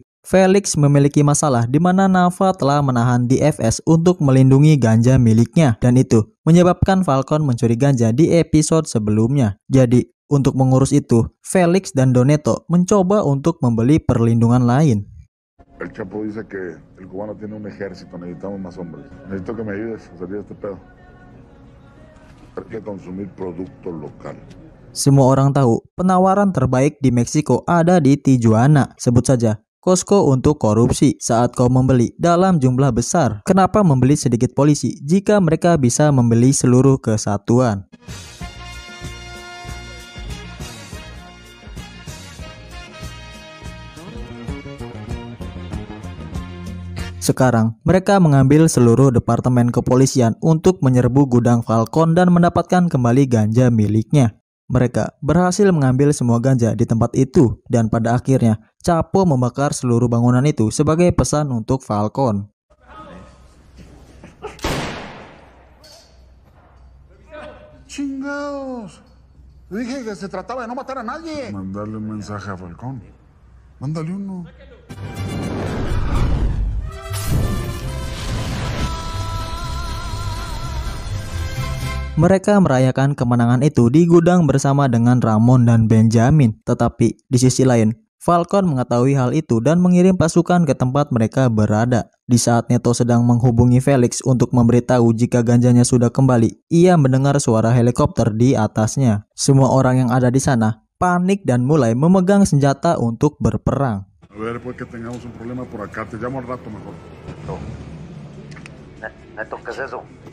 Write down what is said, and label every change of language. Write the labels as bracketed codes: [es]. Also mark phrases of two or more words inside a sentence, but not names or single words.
[id] Felix memiliki masalah di mana Nava telah menahan DFS untuk melindungi ganja miliknya, dan itu menyebabkan Falcon mencuri ganja di episode sebelumnya. Jadi, untuk mengurus itu, Felix dan Doneto mencoba untuk membeli perlindungan lain. [es] El Chapo dice que el cubano tiene un ejército, necesitamos más hombres. Necesito que me ayudes a salir de este pedo. Hay que consumir producto local. [id] Semua orang tahu penawaran terbaik di Meksiko ada di Tijuana. Sebut saja Costco untuk korupsi. Saat kau membeli dalam jumlah besar, kenapa membeli sedikit polisi jika mereka bisa membeli seluruh kesatuan? Sekarang, mereka mengambil seluruh departemen kepolisian untuk menyerbu gudang Falcon dan mendapatkan kembali ganja miliknya. Mereka berhasil mengambil semua ganja di tempat itu, dan pada akhirnya, Chapo membakar seluruh bangunan itu sebagai pesan untuk Falcon. [es] ¡Chingados! Dije que se trataba de no matar a nadie. Mandarle un mensaje a Falcón. Mándale uno. [id] Mereka merayakan kemenangan itu di gudang bersama dengan Ramon dan Benjamin. Tetapi di sisi lain, Falcon mengetahui hal itu dan mengirim pasukan ke tempat mereka berada. Di saat Neto sedang menghubungi Felix untuk memberitahu jika ganjanya sudah kembali, ia mendengar suara helikopter di atasnya. Semua orang yang ada di sana panik dan mulai memegang senjata untuk berperang. [es] A ver, pues que tengamos un problema por acá. Te llamo al rato mejor. Neto, ¿qué es eso?